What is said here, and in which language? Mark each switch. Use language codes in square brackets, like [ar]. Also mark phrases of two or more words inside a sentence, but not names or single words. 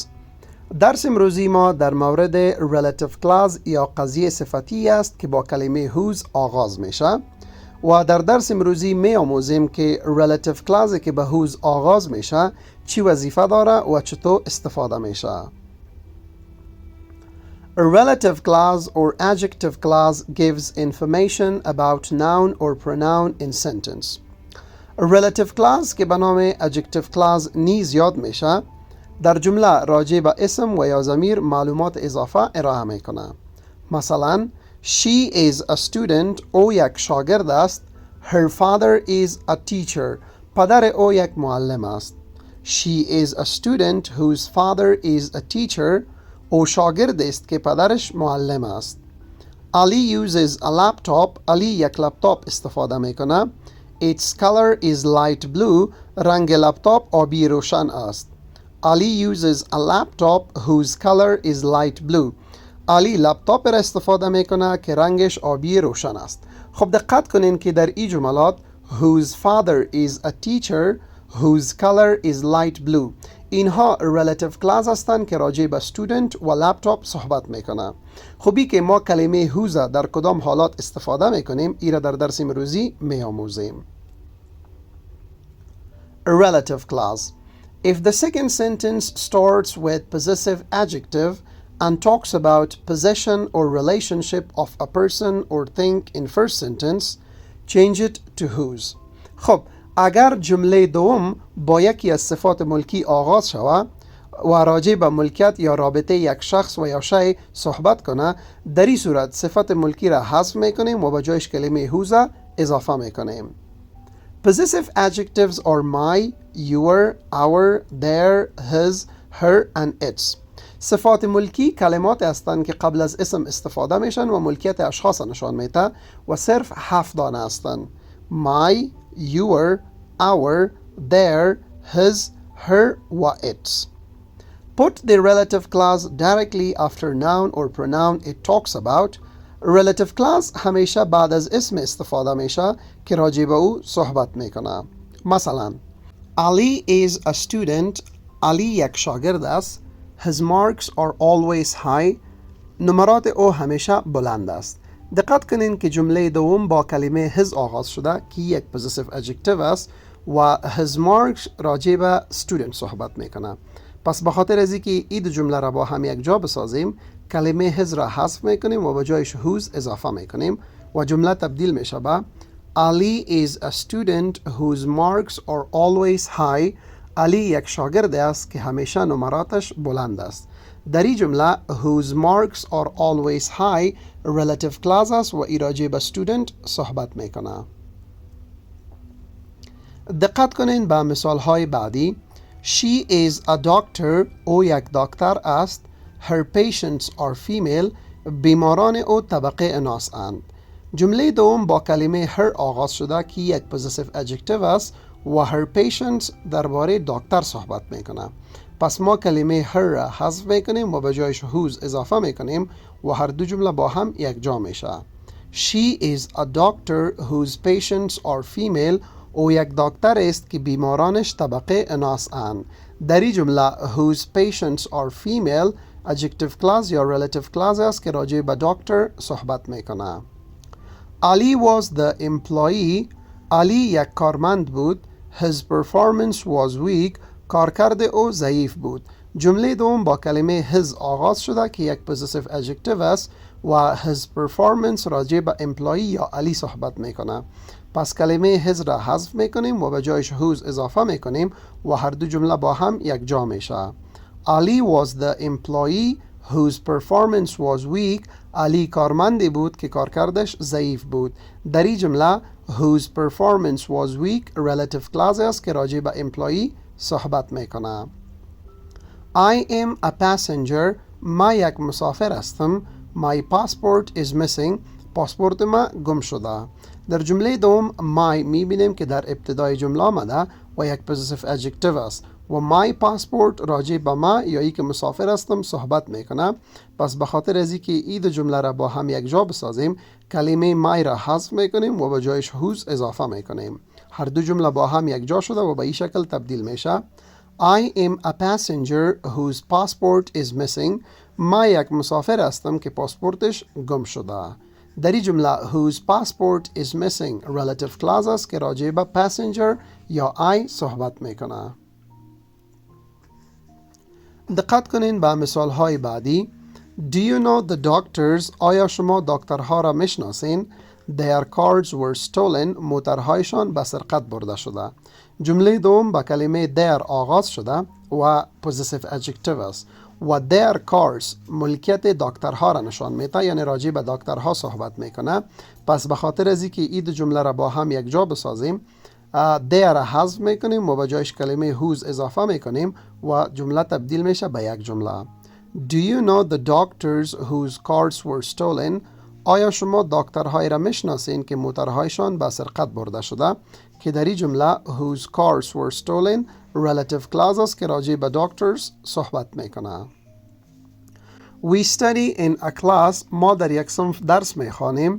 [fa] درس امروزی ما در مورد [en] Relative Clause [fa] یا قضیه صفتی است که با کلمه whose آغاز میشه و در درس امروزی می آموزیم که [en] Relative Clause [fa] که به whose آغاز میشه چی وظیفه داره و چطور استفاده میشه. [en] A relative clause or adjective clause gives information about noun or pronoun in sentence. relative clause [fa] که به نام [en] adjective clause [fa] نیز یاد میشه در جمله راجع به اسم و یا ضمیر معلومات اضافه ارائه میکنه. مثلا [en] she is a student [fa] او یک شاگرد است. [en] her father is a teacher [fa] پدر او یک معلم است. [en] she is a student whose father is a teacher [fa] او شاگرد است که پدرش معلم است. [en] Ali uses a laptop [fa] علی یک لپتاپ استفاده میکنه. [en] Its color is light blue. [fa] رنگ لپتاپ آبی روشن است. [en] Ali uses a laptop whose color is light blue. [fa] علی لپتاپ را استفاده میکنه که رنگش آبی روشن است. خب دقت کنین که در این جملات [en] whose father is a teacher, whose color is light blue [fa] اینها [en] relative clause [fa] هستند که راجع به student و لپتاپ صحبت میکنه. خوبی که ما کلمه whose در کدام حالات استفاده میکنیم ایره در درس امروزی میآموزیم. [en] A relative clause. If the second sentence starts with possessive adjective and talks about possession or relationship of a person or thing in first sentence, change it to whose. [fa] خب اگر جمله دوم با یکی از صفات ملکی آغاز شود و راجع به ملکیت یا رابطه یک شخص و یا شی صحبت کنه، در این صورت صفت ملکی را حذف میکنیم و به جایش کلمه whose اضافه میکنیم. [en] Possessive adjectives are my, your, our, their, his, her and its. [fa] صفات ملکی کلمات هستند که قبل از اسم استفاده میشن و ملکیت اشخاص نشان میده و صرف 7 دانه هستند. [en] my, your, our, their, his, her و its. Put the relative clause directly after noun or pronoun it talks about. relative clause [fa] همیشه بعد از اسم استفاده میشه که راجع به او صحبت میکنه. [en] مثلا Ali is a student. [fa] علی یک شاگرد است. [en] His marks are always high. [fa] نمرات او همیشه بلند است. دقت کنین که جمله دوم با کلمه his آغاز شده که یک [en] possessive adjective [fa] است و [en] his marks [fa] راجع به student صحبت میکنه. پس به خاطر از اینکه این دو جمله را با هم یک جا بسازیم کلمه his را حذف میکنیم و به جایش whose اضافه میکنیم و جمله تبدیل میشه به [en] Ali is a student whose marks are always high. [fa] علی یک شاگرد است که همیشه نمراتش بلند است. در این جمله [en] whose marks are always high relative clause [fa] است و راجع به student صحبت میکنه. دقت کنین به مثال های بعدی. [en] She is a doctor. [fa] او یک دکتر است. [en] Her patients are female. [fa] بیماران او طبقه اناث اند. جمله دوم با کلمه her آغاز شده که یک [en] possessive adjective [fa] است و [en] her patients [fa] درباره دکتر صحبت میکنه. پس ما کلمه her را حذف میکنیم و به جایش whose اضافه میکنیم و هر دو جمله با هم یک جا میشه. [en] She is a doctor whose patients are female. [fa] او یک دکتر است که بیمارانش طبقه اناث اند. در این جمله [en] whose patients are female adjective clause [fa] یا [en] relative clause [fa] است که راجع به دکتر صحبت میکنه. [en] Ali was the employee. [fa] علی یک کارمند بود. [en] His performance was weak. [fa] کارکرد او ضعیف بود. جمله دوم با کلمه his آغاز شده که یک [en] possessive adjective [fa] است و [en] his performance [fa] راجع به employee یا علی صحبت میکنه. پس کلمه his را حذف میکنیم و به جایش whose اضافه میکنیم و هر دو جمله با هم یک جا میشه. [en] Ali was the employee whose performance was weak. [fa] علی کارمندی بود که کارکردش ضعیف بود. در این جمله [en] whose performance was weak relative clause [fa] است که راجع به employee صحبت میکنه. [en] I am a passenger. [fa] ما یک مسافر هستم. [en] My passport is missing. [fa] پاسپورت ما گم شده. در جمله دوم my میبینیم که در ابتدای جمله آمده و یک [en] positive adjective [fa] است و [en] my passport [fa] راجع به ما یا ای که مسافر هستم صحبت میکنه. پس به خاطر از اینکه این دو جمله را با هم یک جا بسازیم کلمه my را حذف میکنیم و به جایش whose اضافه میکنیم. هر دو جمله با هم یک جا شده و به این شکل تبدیل میشه. [en] I am a passenger whose passport is missing. [fa] ما یک مسافر هستم که پاسپورتش گم شده. در این جمله [en] whose passport is missing relative clause [fa] است که راجع به passenger یا I صحبت میکنه. دقت کنین به مثال های بعدی. [en] Do you know the doctors؟ [fa] آیا شما دکترها را میشناسین؟ [en] Their cars were stolen. [fa] موترهایشان به سرقت برده شده. جمله دوم با کلمه their آغاز شده و [en] possessive adjective [fa] است و [en] their cars [fa] ملکیت دکترها را نشان میده، یعنی راجع به دکترها صحبت میکنه. پس به خاطر از اینکه این دو جمله را با هم یک جا بسازیم their را حذف میکنیم و به جایش کلمه whose اضافه میکنیم و جمله تبدیل میشه به یک جمله. [en] Do you know the doctors whose cars were stolen؟ [fa] آیا شما دکترهایی را میشناسین که موترهایشان به سرقت برده شده؟ که در این جمله [en] whose cars were stolen relative clause [fa] است که راجع به doctors صحبت میکنه. [en] We study in a class. [fa] ما در یک صنف درس میخوانیم.